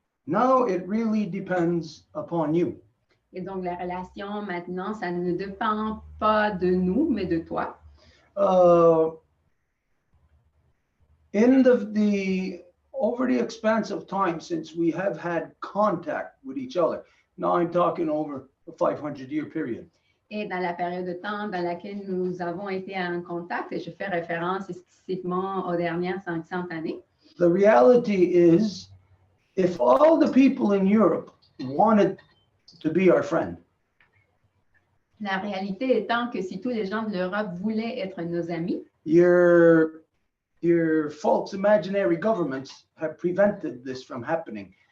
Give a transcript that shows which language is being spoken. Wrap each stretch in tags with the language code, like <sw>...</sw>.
<en>Now it really depends upon you.</en> <fr>Et donc, la relation maintenant, ça ne dépend pas de nous, mais de toi.</fr> <en>In the over the expanse of time since we have had contact with each other, now I'm talking over a 500-year period.</en> <fr>Et dans la période de temps dans laquelle nous avons été en contact, et je fais référence explicitement aux dernières 500 années.</fr> <en>The reality is, if all the people in Europe wanted to be our friend,</en> <fr>la réalité étant que si tous les gens de l'Europe voulaient être nos amis,</fr> <en>your false imaginary governments have prevented this from happening.</en>